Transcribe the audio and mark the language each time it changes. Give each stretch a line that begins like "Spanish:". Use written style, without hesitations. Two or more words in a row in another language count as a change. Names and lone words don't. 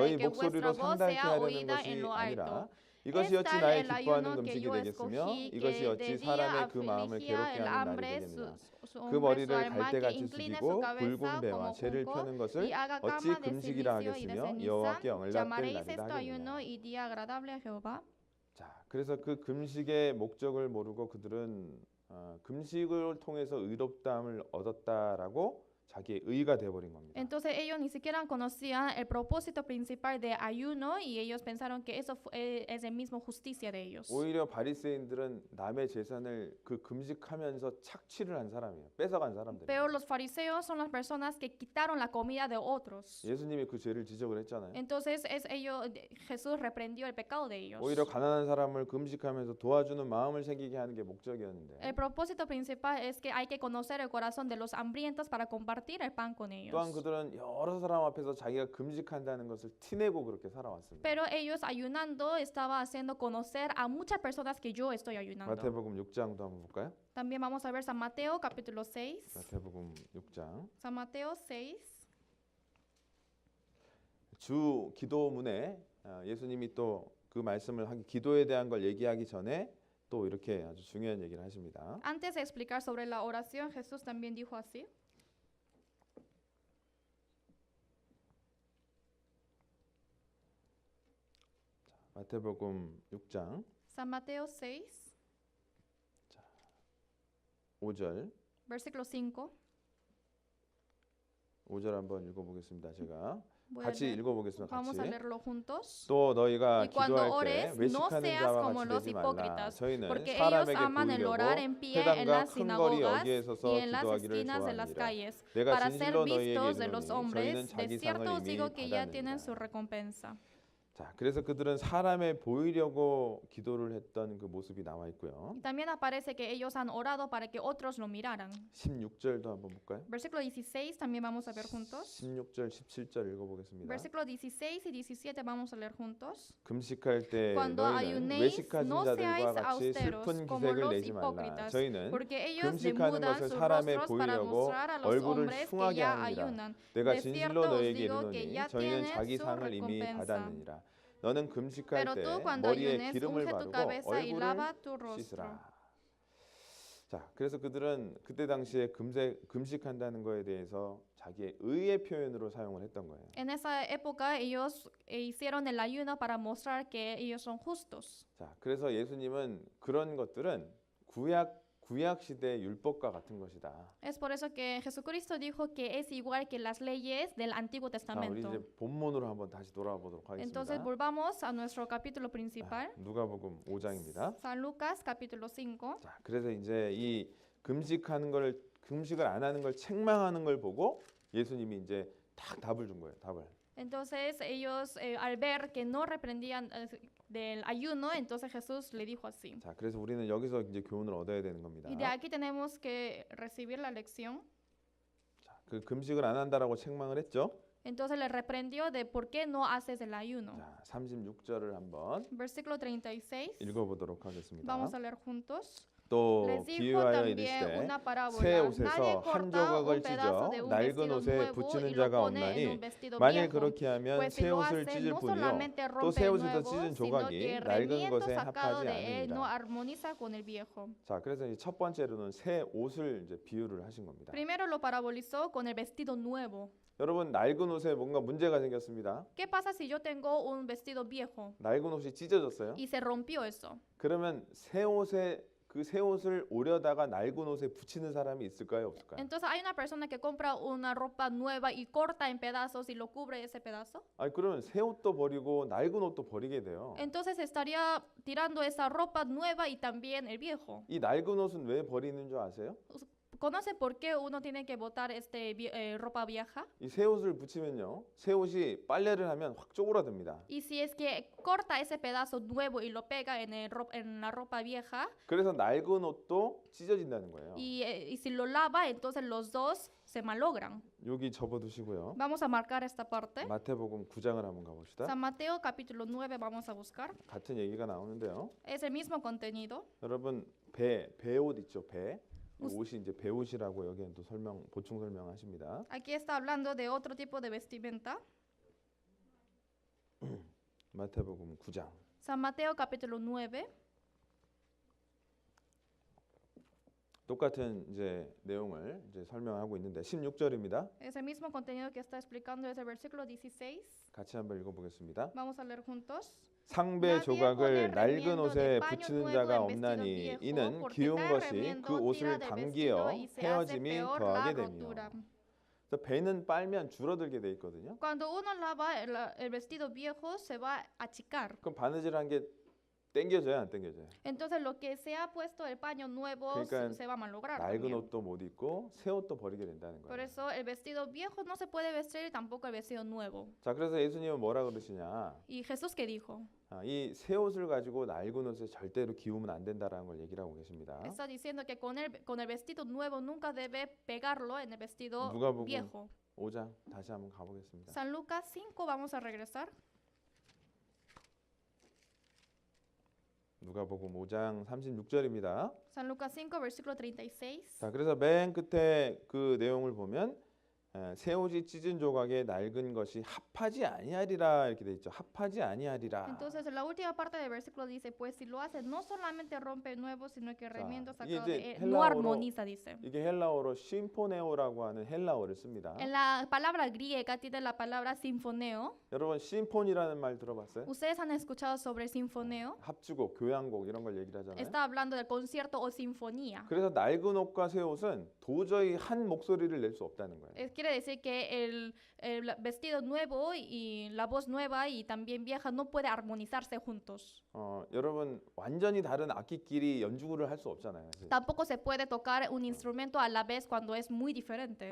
Korean: 너희
Spanish: que vuestra
Korean: 목소리로
Spanish: voz
Korean: 상달케
Spanish: sea
Korean: 하려는
Spanish: oída en
Korean: 것이
Spanish: lo
Korean: 아니라
Spanish: alto.
Korean: 이것이
Spanish: Es
Korean: 어찌
Spanish: tal
Korean: 나의
Spanish: el
Korean: 기뻐하는
Spanish: ayuno que
Korean: 금식이
Spanish: yo
Korean: 되겠으며
Spanish: escogí,
Korean: 이것이
Spanish: que
Korean: 어찌
Spanish: de día
Korean: 사람의 그 마음을
Spanish: afligía
Korean: 괴롭게
Spanish: el
Korean: 하는 날이
Spanish: hambre
Korean: 되겠느냐.
Spanish: su
Korean: 그
Spanish: hombre, su
Korean: 머리를
Spanish: alma, que
Korean: 갈대같이
Spanish: incline su
Korean: 숙이고
Spanish: cabeza
Korean: 굵은 배와
Spanish: como
Korean: 채를
Spanish: junco
Korean: 펴는
Spanish: y
Korean: 것을
Spanish: haga
Korean: 어찌
Spanish: cama de
Korean: 금식이라
Spanish: silicio y de
Korean: 하겠으며
Spanish: ceniza.
Korean: 여호와께 응답될
Spanish: Llamaréis
Korean: 날이라
Spanish: esto ayuno
Korean: 하겠느냐.
Spanish: y día agradable a Jehová.
Korean: 자, 그래서 그 금식의 목적을 모르고 그들은 금식을 통해서 의롭다함을 얻었다라고 자기의 의가 되어버린 겁니다.
Spanish: Entonces ellos ni siquiera conocían el propósito principal de ayuno y ellos pensaron que eso es el mismo justicia de ellos.
Korean: 오히려 바리새인들은 남의 재산을 그 금식하면서 착취를 한 사람이에요. 뺏어간 사람들.
Spanish: Pero los fariseos son las personas que quitaron la comida de otros.
Korean: 예수님이 그 죄를 지적을 했잖아요.
Spanish: Entonces Jesús reprendió el pecado de ellos.
Korean: 오히려 가난한 사람을 금식하면서 도와주는 마음을 생기게 하는 게 목적이었는데
Spanish: El propósito principal es que hay que conocer el corazón de los hambrientos para compartir el pan con ellos.
Korean: 또한 그들은 여러 사람 앞에서 자기가 금식한다는 것을 티내고 그렇게 살아왔습니다.
Spanish: Pero ellos ayunando estaba haciendo conocer a muchas personas que yo estoy ayunando.
Korean: 마태복음 6장도 한번 볼까요?
Spanish: También vamos a ver San Mateo capítulo 6.
Korean: 마태복음 6장.
Spanish: San Mateo 6.
Korean: 주 기도문에 예수님이 또 그 말씀을 하기 기도에 대한 걸 얘기하기 전에 또 이렇게 아주 중요한 얘기를 하십니다.
Spanish: Antes de explicar sobre la oración, Jesús también dijo así.
Korean: 마태복음 6장
Spanish: San Mateo 6,
Korean: 5절
Spanish: versículo 5.
Korean: 5절 한번 읽어보겠습니다. 제가
Spanish: Voy a
Korean: 같이
Spanish: leer.
Korean: 읽어보겠습니다.
Spanish: Vamos a
Korean: 같이.
Spanish: leerlo juntos.
Korean: 또 너희가
Spanish: Y cuando
Korean: 기도할 때
Spanish: ores, no
Korean: 외식하는
Spanish: seas
Korean: 자와
Spanish: como
Korean: 같이
Spanish: los
Korean: 되지 말라.
Spanish: hipócritas,
Korean: 저희는
Spanish: porque ellos
Korean: 사람에게
Spanish: aman el
Korean: 보이려고
Spanish: orar en pie en
Korean: 회당과
Spanish: las
Korean: 큰 거리
Spanish: sinagogas
Korean: 어디에서서
Spanish: y en las
Korean: 기도하기를
Spanish: esquinas de las
Korean: 좋아하니라.
Spanish: calles,
Korean: 내가
Spanish: para ser
Korean: 진실로 너희에게
Spanish: vistos de los
Korean: 이르노니
Spanish: hombres.
Korean: 저희는
Spanish: De
Korean: 자기
Spanish: cierto
Korean: 상을
Spanish: os digo
Korean: 이미
Spanish: que ya tienen
Korean: 받았느니라.
Spanish: su recompensa.
Korean: 자, 그래서 그들은 사람에 보이려고 기도를 했던 그 모습이 나와 있고요.
Spanish: Y también aparece que ellos han orado para que otros lo miraran.
Korean: 16절도 한번 볼까요?
Spanish: Versículo 16 también vamos a ver juntos.
Korean: 16절, 17절 읽어보겠습니다.
Spanish: Versículo 16 y 17 vamos a leer juntos.
Korean: 금식할 때
Spanish: Cuando
Korean: 너희는
Spanish: ayunéis,
Korean: 외식하신
Spanish: no
Korean: 자들과
Spanish: seáis
Korean: 같이
Spanish: austeros
Korean: 슬픈
Spanish: como
Korean: 기색을
Spanish: los
Korean: 내지 말라.
Spanish: hipócritas,
Korean: 저희는
Spanish: porque ellos
Korean: 금식하는
Spanish: demudan
Korean: 것을
Spanish: sus
Korean: 사람에
Spanish: rostros para
Korean: 보이려고
Spanish: mostrar a los
Korean: 얼굴을
Spanish: hombres que
Korean: 흉하게
Spanish: ya
Korean: 하느니라.
Spanish: ayunan.
Korean: 내가
Spanish: De
Korean: 진실로
Spanish: cierto os
Korean: 너희에게
Spanish: digo que
Korean: 이르노니
Spanish: ya
Korean: 저희는
Spanish: tienen
Korean: 자기
Spanish: su
Korean: 상을 이미
Spanish: recompensa.
Korean: 받았느니라. 너는 금식할
Spanish: Pero
Korean: 때
Spanish: tú cuando
Korean: 머리에
Spanish: ayunes,
Korean: 기름을
Spanish: unge tu
Korean: 바르고
Spanish: cabeza y lava
Korean: 얼굴을
Spanish: tu rostro.
Korean: 씻으라. 자, 그래서 그들은 그때 당시에 금식한다는 거에 대해서 자기의 의의 표현으로 사용을 했던 거예요.
Spanish: En esa época ellos hicieron el ayuno para mostrar que ellos son justos.
Korean: 자, 그래서 예수님은 그런 것들은 구약 시대의 율법과 같은 것이다.
Spanish: Es por eso que Jesucristo dijo que es igual que las leyes del Antiguo
Korean: 자, 우리
Spanish: Testamento.
Korean: 이제 본문으로 한번 다시 돌아와 보도록
Spanish: Entonces
Korean: 하겠습니다.
Spanish: volvamos a nuestro capítulo principal.
Korean: 누가복음 5장입니다.
Spanish: San Lucas capítulo 5.
Korean: 자, 그래서 이제 이 금식을 안 하는 걸 책망하는 걸 보고 예수님이 이제 딱 답을 준 거예요. 답을.
Spanish: Entonces ellos al ver que no reprendían del ayuno, entonces Jesús le dijo así.
Korean: 자, 그래서 우리는 여기서 이제 교훈을 얻어야 되는 겁니다.
Spanish: Y de aquí tenemos que recibir la lección.
Korean: 자, 그 금식을 안 한다라고 책망을 했죠.
Spanish: Entonces le reprendió de por qué no haces el ayuno.
Korean: 자, 36절을 한번
Spanish: Versículo 36.
Korean: 읽어보도록 하겠습니다.
Spanish: Vamos a leer juntos.
Korean: 또
Spanish: Les dijo
Korean: 비유하여
Spanish: también
Korean: 이르시되
Spanish: una
Korean: 새
Spanish: parábola. Nadie
Korean: 옷에서 한
Spanish: corta
Korean: 조각을
Spanish: un pedazo de
Korean: 찢어
Spanish: un
Korean: 낡은
Spanish: vestido
Korean: 옷에
Spanish: nuevo y
Korean: 붙이는
Spanish: lo
Korean: 자가
Spanish: pone en
Korean: 없나니
Spanish: un vestido
Korean: 만일
Spanish: viejo.
Korean: 그렇게 하면
Spanish: Pues si
Korean: 새
Spanish: lo
Korean: 옷을
Spanish: hace,
Korean: 찢을
Spanish: no
Korean: 뿐이요
Spanish: solamente
Korean: 또
Spanish: rompe
Korean: 새
Spanish: el
Korean: 옷에서
Spanish: nuevo,
Korean: 찢은
Spanish: sino
Korean: 조각이
Spanish: que
Korean: 낡은
Spanish: remiendo
Korean: 것에
Spanish: sacado
Korean: 합하지
Spanish: de él no
Korean: 않느니라.
Spanish: armoniza con el viejo.
Korean: 자, 그래서 이제 첫 번째로는 새 옷을 이제 비유를 하신 겁니다.
Spanish: Primero lo parabolizó con el vestido nuevo.
Korean: 여러분, 낡은 옷에 뭔가 문제가 생겼습니다.
Spanish: ¿Qué pasa si yo tengo un vestido viejo
Korean: 낡은 옷이 찢어졌어요.
Spanish: y se rompió eso?
Korean: 그러면 새 옷을 오려다가 낡은 옷에 붙이는 사람이 있을까요, 없을까요?
Spanish: Entonces hay una persona que compra una ropa nueva y corta en pedazos y lo cubre ese pedazo.
Korean: 아니, 그러면 새 옷도 버리고 낡은 옷도 버리게 돼요.
Spanish: Entonces estaría tirando esa ropa nueva y también el viejo.
Korean: 이 낡은 옷은 왜 버리는 줄 아세요?
Spanish: ¿Conoce por qué uno tiene que botar ropa vieja?
Korean: 이 새 옷을 붙이면요, 새 옷이 빨래를 하면 확 쪼그라듭니다.
Spanish: Y si es que corta ese pedazo nuevo y lo pega en la ropa vieja
Korean: 그래서 낡은 옷도 찢어진다는 거예요.
Spanish: y si lo lava, entonces los dos se malogran.
Korean: 여기 접어두시고요.
Spanish: Vamos a marcar esta parte.
Korean: 마태복음 9장을 한번 가봅시다.
Spanish: San Mateo capítulo 9 vamos a buscar.
Korean: 같은 얘기가 나오는데요.
Spanish: Es el mismo contenido.
Korean: 여러분 배옷 있죠? 배. 이 옷이 이제 배옷이라고 여기는 또 보충 설명하십니다.
Spanish: Aquí está hablando de otro tipo de vestimenta.
Korean: 마태복음 9장.
Spanish: San Mateo capítulo 9.
Korean: 똑같은 이제 내용을 이제 설명하고 있는데 16절입니다.
Spanish: Es el mismo contenido que está explicando desde el versículo 16.
Korean: 같이 한번 읽어보겠습니다.
Spanish: Vamos a leer juntos.
Korean: 상배 조각을 낡은 옷에 붙이는 자가 없나니 이는 기운 것이 그 옷을 당기어 헤어짐이 더하게 되며. 그래서 배는 빨면 줄어들게 돼 있거든요.
Spanish: Cuando uno lava el vestido viejo se va a achicar.
Korean: 그럼 바느질한 게 땡겨져요, 안 땡겨져요?
Spanish: Entonces lo que se ha puesto el paño nuevo
Korean: 그러니까
Spanish: se va a malograr
Korean: 낡은
Spanish: también.
Korean: 옷도 못 입고 새 옷도 버리게 된다는
Spanish: Por
Korean: 거예요.
Spanish: eso el vestido viejo no se puede vestir y tampoco el vestido nuevo.
Korean: 자, 그래서 예수님은 뭐라 그러시냐?
Spanish: Y Jesús que dijo,
Korean: 이 새 옷을 가지고 낡은 옷에 절대로 기우면 안 된다라는 걸 얘기를 하고 계십니다.
Spanish: está diciendo que con el vestido nuevo nunca debe pegarlo en el vestido
Korean: 누가복음
Spanish: viejo.
Korean: 5장 다시 한번 가보겠습니다.
Spanish: San Lucas 5 vamos a regresar.
Korean: 누가복음 5장 36절입니다.
Spanish: San Lucas 5 versículo 36.
Korean: 자, 그래서 맨 끝에 그 내용을 보면 새 옷이 찢은 조각에 낡은 것이 합하지 아니하리라 이렇게 돼 있죠. 합하지 아니하리라.
Spanish: Entonces la última parte del versículo dice, pues si lo hace no solamente rompe el nuevo, sino que remiendo sacado
Korean: 이제
Spanish: de él no
Korean: 헬라어로-
Spanish: armoniza, dice.
Korean: 이게 헬라어로 심포네오라고 하는 헬라어를 씁니다.
Spanish: En la palabra griega tiene la palabra sinfoneo.
Korean: 여러분 심포니라는 말 들어봤어요?
Spanish: ¿Ustedes han escuchado sobre el sinfoneo?
Korean: 합주곡, 교향곡 이런 걸 얘기를 하잖아요.
Spanish: Está hablando del concierto o sinfonía.
Korean: 그래서 낡은 옷과 새 옷은 도저히 한 목소리를 낼 수 없다는 거예요.
Spanish: Quiere decir que el vestido nuevo y la voz nueva y también vieja no puede armonizarse juntos.
Korean: 여러분 완전히 다른 악기끼리 연주를 할 수 없잖아요. 사실.
Spanish: Tampoco se puede tocar un instrumento a la vez cuando es muy diferente.